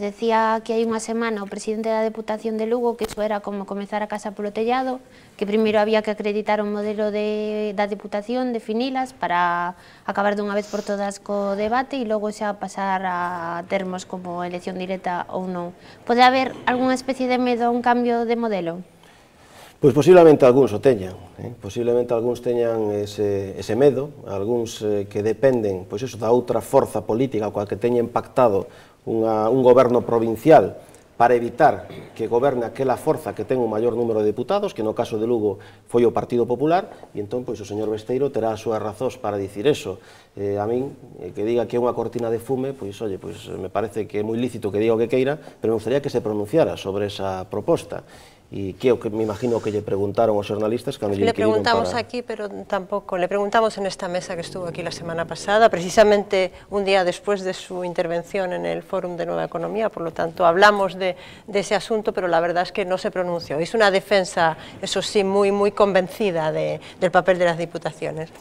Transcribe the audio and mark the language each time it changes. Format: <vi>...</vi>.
<gl>Decía que hai unha semana o presidente da Deputación de Lugo que iso era como comezar a casa polo tellado, que primeiro había que acreditar un modelo da Deputación, definilas para acabar dunha vez por todas co debate e logo xa pasar a termos como elección directa ou non. Pode haber algunha especie de medo a un cambio de modelo? Pois posiblemente algúns o teñan, posiblemente algúns teñan ese medo, algúns que dependen pois eso, da outra forza política coa que teñen pactado un goberno provincial para evitar que goberne aquela forza que ten un maior número de deputados, que no caso de Lugo foi o Partido Popular, e entón pois o señor Besteiro terá as súas razóns para dicir eso. A min, que diga que é unha cortina de fume, pois, oye, pois me parece que é moi lícito que diga o que queira, pero me gustaría que se pronunciara sobre esa proposta. E que me imagino que lle preguntaron aos xornalistas cando lle inquiriron para...</gl> <es>Le preguntamos aquí, pero tampoco, le preguntamos en esta mesa que estuvo aquí la semana pasada, precisamente un día después de su intervención en el Fórum de Nueva Economía, por lo tanto hablamos de ese asunto, pero la verdad es que no se pronunció. Hizo una defensa, eso sí, muy convencida del papel de las diputaciones.</es>